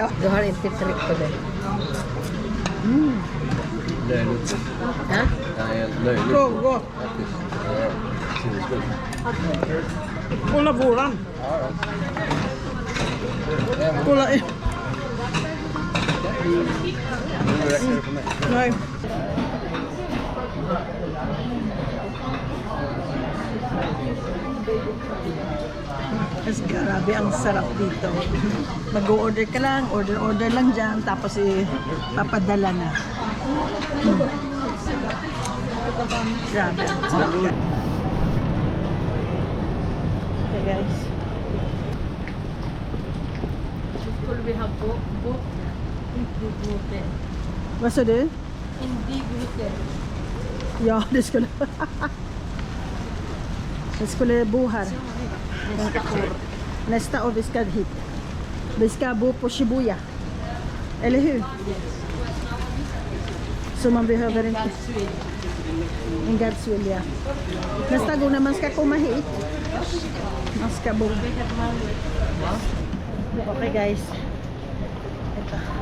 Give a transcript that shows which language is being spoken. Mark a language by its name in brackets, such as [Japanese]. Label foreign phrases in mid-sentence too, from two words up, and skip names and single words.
[Filipino] Dohar intitrip ko din. [Swedish] Löjligt. Ha? Nej, löjligt. [English] Go. [Swedish] Sinnessjukt. Kolla våran. Kolla. Nu räcker det för mig. Nej. [Filipino] Mas grabe, ang sarap dito. Mag-order ka lang, order lang dyan, tapos papadala na. Grabe, ang sarap. [English] Okay, guys. [Swedish] Skulle vi ha bok? Inte gluten. Vad sa du? Inte gluten. Ja, det skulle bo här. Nästa år vi ska hit. Vi ska bo på Shibuya. Eller hur? Så man behöver inte en [English] God's will, [Swedish] ja. Nästa gång när man ska komma hit, man ska bo. [English] Okay, guys. Ito.